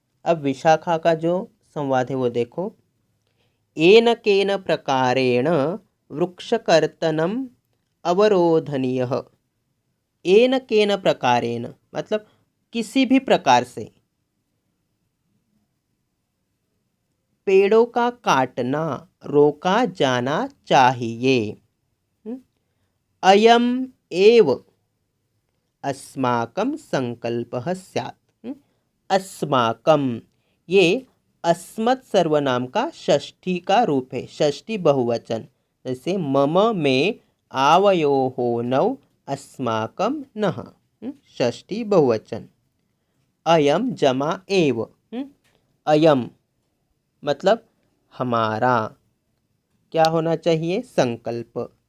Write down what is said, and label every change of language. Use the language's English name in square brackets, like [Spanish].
[Hindi] अब विशाखा का जो संवाद है वो देखो। [Sanskrit] येन केन प्रकारेण वृक्षकर्तनम अवरोधनीय। [Hindi] येन केन प्रकारेण मतलब किसी भी प्रकार से पेड़ों का काटना रोका जाना चाहिए। [Sanskrit] अयम एव अस्माकं संकल्पः स्यात्। [Hindi] अस्माकं ये अस्मत् सर्वनाम का षष्ठी का रूप है, षष्ठी बहुवचन। जैसे मम में आवयोः नौ अस्माकं नः, षष्ठी बहुवचन। अयम जमा एव, अयम मतलब हमारा क्या होना चाहिए, संकल्प।